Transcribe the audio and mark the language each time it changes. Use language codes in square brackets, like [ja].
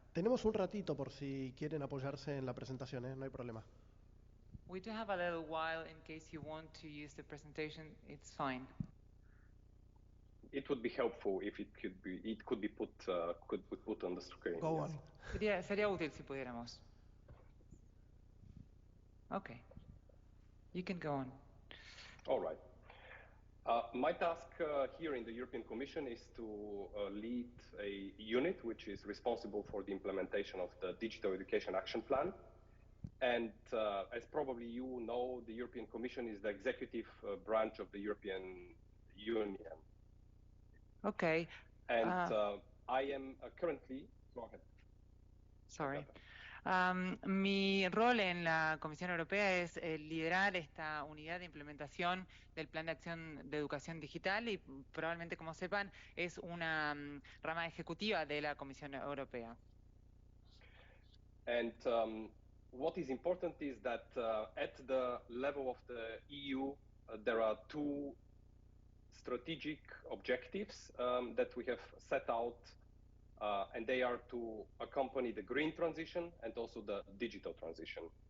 [es] Tenemos un ratito por si quieren apoyarse en la presentación, no hay problema. [en] We do have a little while in case you want to use the presentation, it's fine. It would be helpful if it could be put on the screen. Go yes. on. [es] Sería útil si pudiéramos. [en] Okay, you can go on. All right. My task here in the European Commission is to lead a unit which is responsible for the implementation of the Digital Education Action Plan. And as probably you know, the European Commission is the executive branch of the European Union. Okay. And I am currently, go ahead. Sorry. [es] Mi rol en la Comisión Europea es liderar esta unidad de implementación del Plan de Acción de Educación Digital y probablemente, como sepan, es una rama ejecutiva de la Comisión Europea. [en] And what is important is that at the level of the EU, there are 2 strategic objectives that we have set out and they are to accompany the green transition and also the digital transition.